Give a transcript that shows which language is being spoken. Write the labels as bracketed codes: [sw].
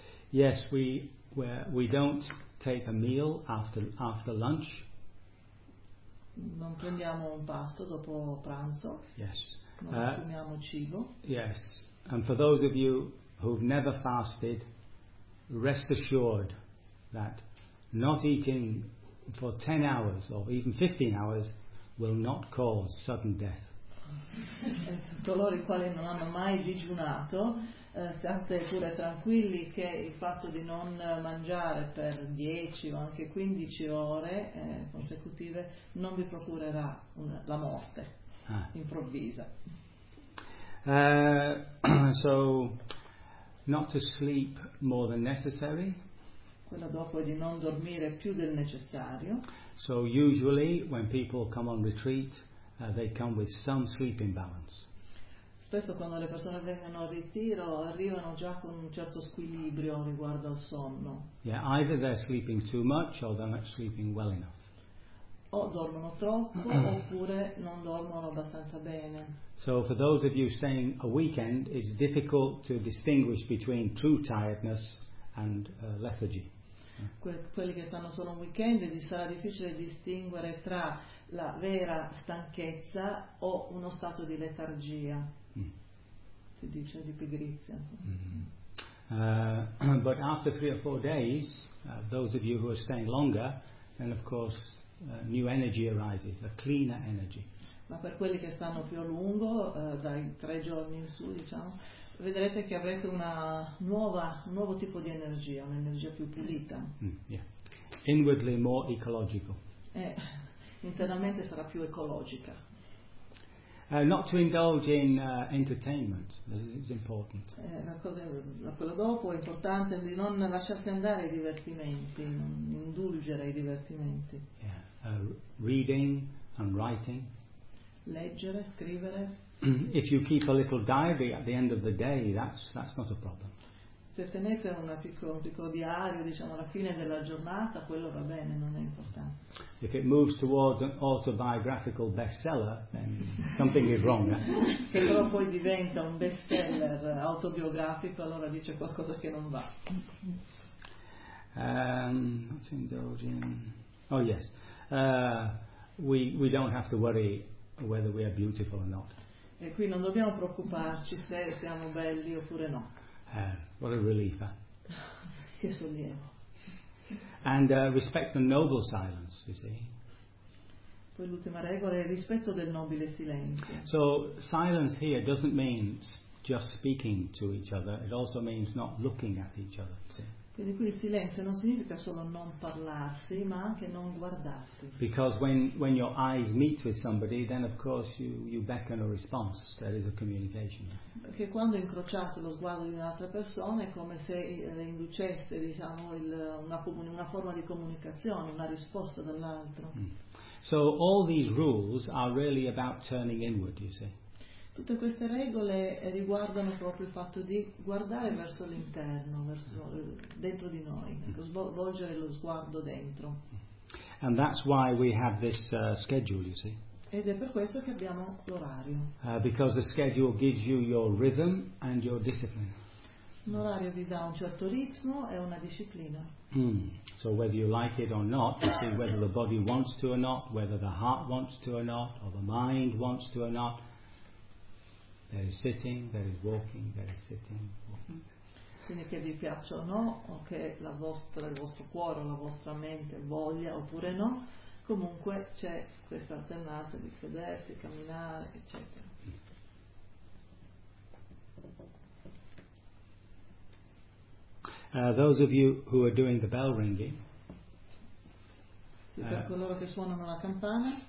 [en] Yes, we don't take a meal after lunch. [it] Non prendiamo un pasto dopo pranzo. [en] Yes. [it] Non assumiamo cibo. [en] Yes. And for those of you who've never fasted, rest assured that not eating for 10 hours or even 15 hours will not cause sudden death. [it] Coloro i quali non hanno mai digiunato, state pure tranquilli che il fatto di non mangiare per 10 o anche 15 ore consecutive non vi procurerà la morte improvvisa. [en] So, not to sleep more than necessary. [it] Quella dopo è di non dormire più del necessario. [en] So usually when people come on retreat, they come with some sleep imbalance. [it] Spesso quando le persone vengono al ritiro arrivano già con un certo squilibrio riguardo al sonno. [en] Yeah, either they're sleeping too much or they're not sleeping well enough. [it] O dormono troppo oppure non dormono abbastanza bene. [en] So for those of you staying a weekend, it's difficult to distinguish between true tiredness and lethargy. [it] Quelli che fanno solo un weekend gli sarà difficile distinguere tra la vera stanchezza o uno stato di letargia. Si dice di pigrizia. [en] But after three or four days, those of you who are staying longer, then of course new energy arises, a cleaner energy. [it] Ma per quelli che stanno più a lungo, dai tre giorni in su, diciamo, vedrete che avrete un nuovo tipo di energia, un'energia più pulita. [en] Yeah. Inwardly more ecological. [it] Internamente sarà più ecologica. [en] Not to indulge in entertainment, this is important. [it] Quello dopo è importante, di non lasciarsi andare ai divertimenti, non indulgere ai divertimenti. [en] Yeah. Reading and writing. [it] Leggere, scrivere. [en] If you keep a little diary at the end of the day, that's not a problem. [it] Se tenete un piccolo diario, diciamo, alla fine della giornata, quello va bene, non è importante. [en] If it moves towards an autobiographical bestseller, then something is wrong. [it] Se però poi diventa un bestseller autobiografico, allora dice qualcosa che non va. [en] Let's indulge in. Oh yes, we don't have to worry whether we are beautiful or not. [it] E qui non dobbiamo preoccuparci se siamo belli oppure no. [en] What a relief. [it] Che sollievo. [en] And respect the noble silence, you see. [it] Poi l'ultima regola è il rispetto del nobile silenzio. [en] So silence here doesn't mean just speaking to each other, it also means not looking at each other, you see. [it] Quindi qui il silenzio non significa solo non parlarsi, ma anche non guardarsi. [en] Because when your eyes meet with somebody, then of course you beckon a response, that is a communication. [it] Perché quando incrociate lo sguardo di un'altra persona è come se inducesse, diciamo, una forma di comunicazione, una risposta dall'altro. [en] So all these rules are really about turning inward, you see. [it] Tutte queste regole riguardano proprio il fatto di guardare verso l'interno, verso dentro di noi, svolgere lo sguardo dentro. [en] And that's why we have this schedule, you see. [it] Ed è per questo che abbiamo l'orario. [en] Because the schedule gives you your rhythm and your discipline. [it] L'orario vi dà un certo ritmo e una disciplina. [en] So whether you like it or not, whether the body wants to or not, whether the heart wants to or not, or the mind wants to or not. There is sitting, there is walking, there is sitting, walking. [it] Quindi che vi piaccia o no, o che il vostro cuore o la vostra mente voglia oppure no, comunque c'è questa alternanza di sedersi, camminare, eccetera. [en] Those of you who are doing the bell ringing. [it] Sì, per coloro che suonano la campana.